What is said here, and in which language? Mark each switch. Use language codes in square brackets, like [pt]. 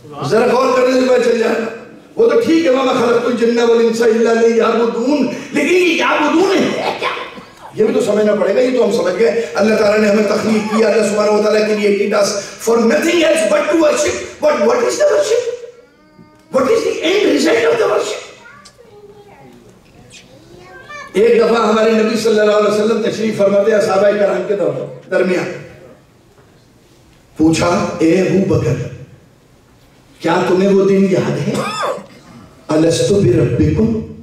[ur] ذرا غور کرنے سے پتہ چل جائے گا. وہ تو ٹھیک ہے [ar] وَمَا خَلَقْتُ الْجِنَّ وَالْإِنسَ إِلَّا لِيَعْبُدُونَ, [ur] لیکن یہ یعبدون ہے کیا, یہ بھی تو سمجھنا پڑے گا. یہ تو ہم سمجھ گئے اللہ تعالیٰ نے ہمیں تخلیق کیا, اللہ سبحانہ و تعالیٰ [en] created us for nothing else but to worship. But what is the worship? What is the end result of the worship? [ur] ایک دفعہ ہمارے نبی صلی اللہ علیہ وسلم تشریف فرماتے ہیں صحابہ کرام کے درمیان. پوچھا اے ابو بکر کیا تمہیں وہ دن یاد ہے, [ar] الستو بربکم,